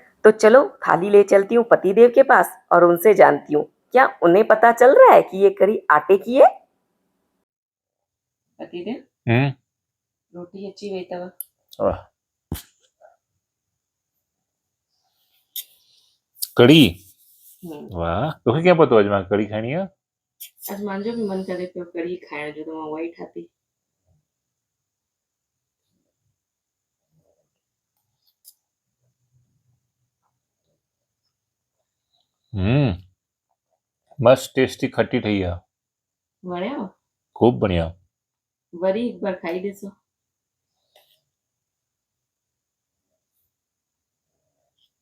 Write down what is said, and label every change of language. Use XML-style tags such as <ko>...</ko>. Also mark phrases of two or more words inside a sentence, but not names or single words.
<hi>तो चलो थाली ले चलती हूँ पतिदेव के पास और उनसे जानती हूँ क्या उन्हें पता चल रहा है कि ये करी आटे की है। पतिदेव, रोटी अच्छी हुई तब।</hi> <sd>कड़ी, वाह तोखे क्या पतो अजमा कड़ी खानी है। आज मांजो भी मन करे पियो कड़ी खाइण जो, तो मां उहा ई ठाती। मस्त टेस्टी खट्टी ठही है, वणियो? खूब बढ़िया। वरी एक बार खाई ॾिसो।</sd>